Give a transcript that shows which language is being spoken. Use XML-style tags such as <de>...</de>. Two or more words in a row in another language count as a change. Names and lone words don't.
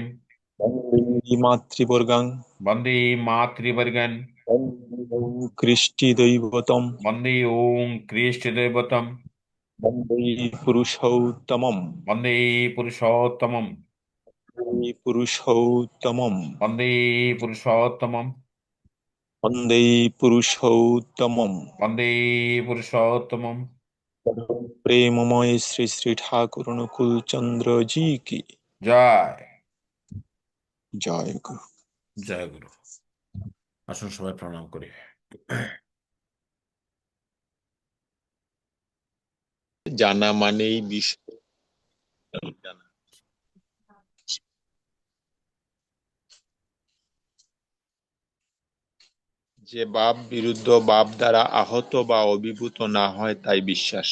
<sa>বন্দে মাতৃবর্গাং। বন্দে মাতৃবর্গন, বন্দে কৃষ্টি দৈবতম। বন্দে ওং কৃষ্টদেবতম, বন্দে পুরুষোত্তমম। বন্দে পুরুষোত্তমম। পুরুষোত্তমম। वन्दे पुरुषोत्तमम् वन्दे पुरुषोत्तमम। वन्दे पुरुषोत्तमम्</sa> <hi>प्रेममय श्री श्री ठाकुर अनुकूल चंद्र जी की জয় जय गुरु।</hi> <bn>জয় গুরু। আসুন সবাই প্রণাম করি। জানা মানেই বিষয় জানা। যে বাপ বিরুদ্ধ বাপ দ্বারা আহত বা অভিভূত না হয় তাই বিশ্বাস।</bn>